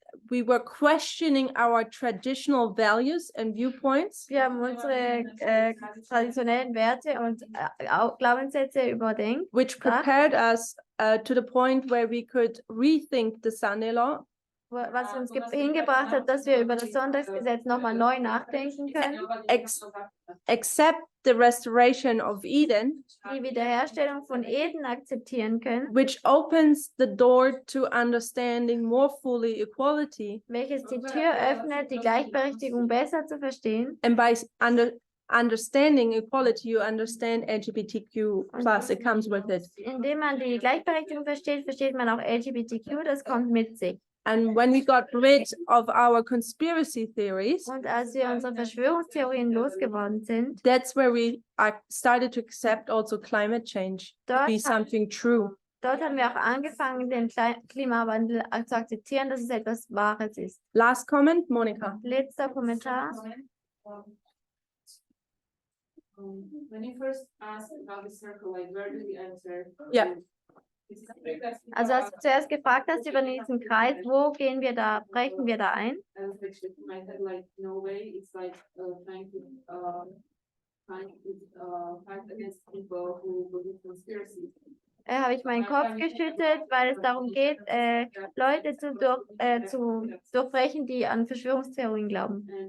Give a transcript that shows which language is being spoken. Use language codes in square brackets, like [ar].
[en] We were questioning our traditional values and viewpoints. [de] Wir haben unsere traditionellen Werte und Glaubenssätze überdenkt, [en] which prepared us to the point where we could rethink the Sunday law. [de] Was uns hingebracht hat, dass wir über das Sonntagsgesetz nochmal neu nachdenken können. [en] Accept the restoration of Eden, [de] Die Wiederherstellung von Eden akzeptieren können, [en] which opens the door to understanding more fully equality. [de] welches die Tür öffnet, die Gleichberechtigung besser zu verstehen. [en] And by understanding equality, you understand LGBTQ plus, it comes with it. [de] Indem man die Gleichberechtigung versteht, versteht man auch LGBTQ, das kommt mit sich. [en] And when we got rid of our conspiracy theories, [de] Und als wir unsere Verschwörungstheorien losgeworden sind, [en] that's where we started to accept also climate change to be something true. [de] Dort haben wir auch angefangen, den Klimawandel zu akzeptieren, dass es etwas Wahres ist. [en] Last comment, Monica. [de] Letzter Kommentar. [en] When you first asked about the circle, like where do we enter? Yeah. [de] Also als du zuerst gefragt hast über diesen Kreis, wo gehen wir da, brechen wir da ein? [en] Like no way, it's like trying to fight against people who believe conspiracies. [de] Habe ich meinen Kopf geschüttelt, weil es darum geht, Leute zu durchbrechen, die an Verschwörungstheorien glauben.